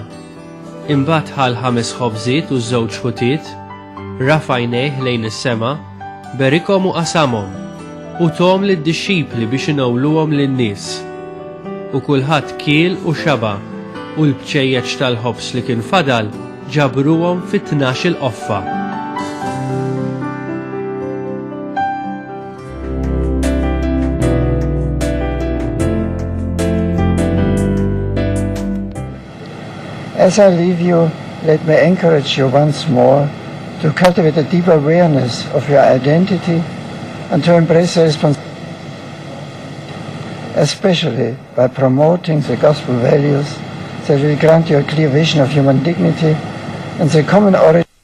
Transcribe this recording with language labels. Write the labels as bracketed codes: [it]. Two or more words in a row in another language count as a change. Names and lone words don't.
[mt] Imbagħad ħal 5 ħobżiet u 2 ħutiet, rafa' għajnejh lejn is-sema, berikhom u qasamhom u tom lid-dixxipli biex inewluhom lin-nies. U kulħadd kiel u xaba' u l-bċejjeċ tal-ħobs li kien fadal ġabruhom fit-12 qoffa. [en] As I leave you, let me encourage you once more to cultivate a deeper awareness of your identity and to embrace the responsibility, especially by promoting the gospel values that will grant you a clear vision of human dignity and the common origin.